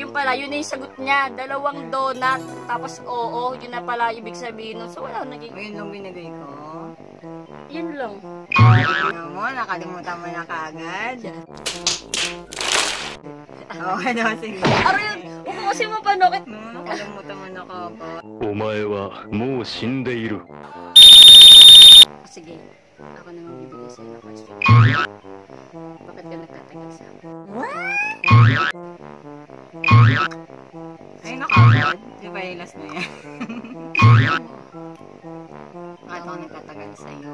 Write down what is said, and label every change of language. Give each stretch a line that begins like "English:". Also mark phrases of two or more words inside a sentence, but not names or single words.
Filipino: Yung pala, yun na yung sagot niya. 2 donut, tapos oo, yun na pala ibig sabihin nun. So wala, naging, O yun nung binigay ko. yun lang. Ano mo, nakalimutan mo na kaagad. Oo, ano, sige. Aro yun, huwag ko kasi mapanokit. Nakalimutan mo na kaagad.
Japanese: お前はもう死んでいる。
Filipino: Sige, ako na magbibigay sa'yo ng question. Bakit ka nagtatagal sa akin? Ay, nakagad. Di ba yung last na yan? Bakit ako nagtatagal sa'yo?